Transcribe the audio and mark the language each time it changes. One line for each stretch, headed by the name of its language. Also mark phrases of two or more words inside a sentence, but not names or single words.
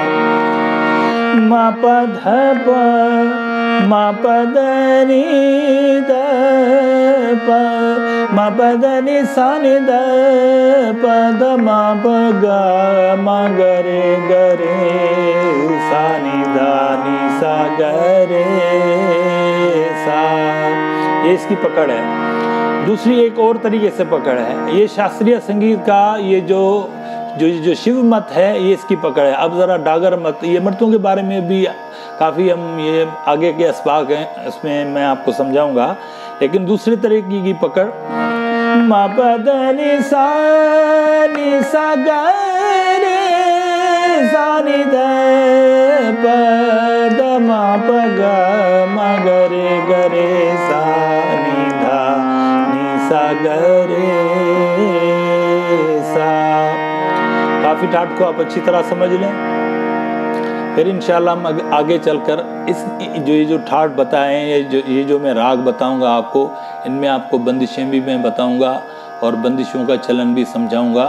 Hindi: म प ध प म प ध नि ध प म प ध नि सा नि ध प ध म प ग म ग रे सा नि ध नि सा ग रे सा। ये इसकी पकड़ है। दूसरी एक और तरीके से पकड़ है, ये शास्त्रीय संगीत का ये जो शिव मत है ये इसकी पकड़ है। अब ज़रा डागर मत, ये मर्तों के बारे में भी काफ़ी हम ये आगे के अस्बाक हैं, इसमें मैं आपको समझाऊंगा, लेकिन दूसरे तरीके की पकड़ म प ध नि सा ग रे सा नि ध प ध म प ग म ग रे सा नि ध नि सा ग रे सा। काफ़ी ठाट को आप अच्छी तरह समझ लें, फिर इंशाल्लाह हम आगे चलकर इस ये जो ठाट बताएं, ये जो मैं राग बताऊंगा आपको, इनमें आपको बंदिशें भी मैं बताऊंगा और बंदिशों का चलन भी समझाऊंगा।